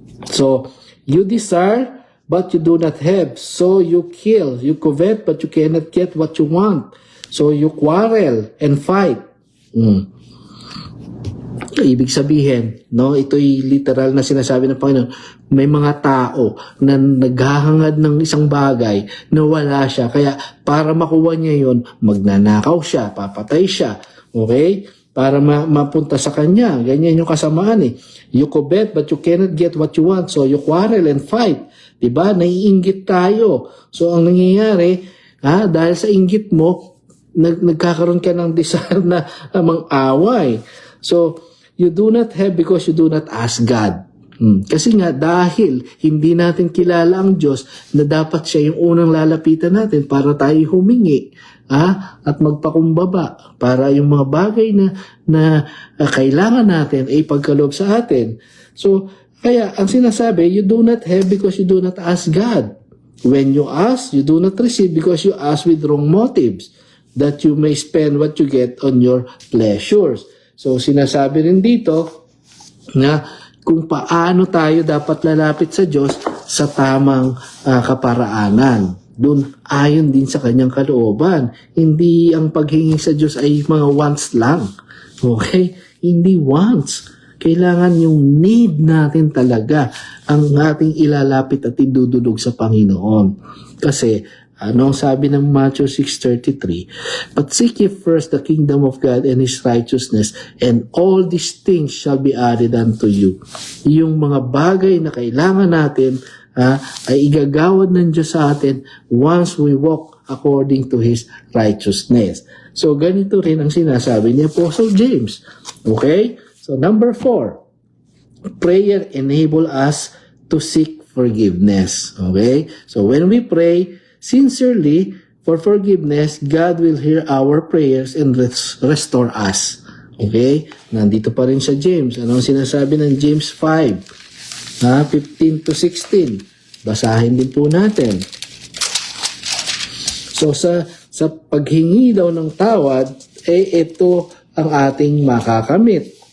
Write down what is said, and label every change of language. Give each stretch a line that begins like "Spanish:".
English: So, you desire but you do not have, so you kill. You covet but you cannot get what you want, so you quarrel and fight.
Filipino: Ibig sabihin, no, ito'y literal na sinasabi ng Panginoon, may mga tao na naghahangad ng isang bagay na wala siya. Kaya para makuha niya yon, magnanakaw siya, papatay siya. Okay? Para mapunta sa kanya. Ganyan yung kasamaan
English: You covet but you cannot get what you want, so you quarrel and fight.
Filipino: Diba? Naiinggit tayo. So ang nangyayari, dahil sa inggit mo, nagkakaroon ka ng desire na mang-away.
English: So, you do not have because you do not ask God.
Filipino: Kasi nga, dahil hindi natin kilala ang Diyos, na dapat siya yung unang lalapitan natin para tayo humingi at magpakumbaba para yung mga bagay na kailangan natin ay pagkaloob sa atin. So, kaya ang sinasabi,
English: you do not have because you do not ask God. When you ask, you do not receive because you ask with wrong motives. that you may spend what you get on your pleasures.
Filipino: So sinasabi rin dito na kung paano tayo dapat lalapit sa Diyos sa tamang kaparaanan. Doon ayon din sa kanyang kalooban. Hindi ang paghingi sa Diyos ay mga wants lang. Okay? Hindi wants. Kailangan yung need natin talaga ang ating ilalapit at idudulog sa Panginoon. Kasi, ano sabi ng Matthew 6:33?
English: But seek ye first the kingdom of God and His righteousness, and all these things shall be added unto you.
Filipino: Yung mga bagay na kailangan natin ay igagawad ng Diyos sa atin
English: once we walk according to His righteousness.
Filipino: So, ganito rin ang sinasabi ni Apostle James. Okay?
English: So, number 4, prayer enable us to seek forgiveness. Okay? So, when we pray sincerely for forgiveness, God will hear our prayers and restore us.
Filipino: Okay? Nandito pa rin sa James. Ano ang sinasabi ng James 5:15 to 16? Basahin din po natin. So, sa paghingi daw ng tawad, ito ang ating makakamit.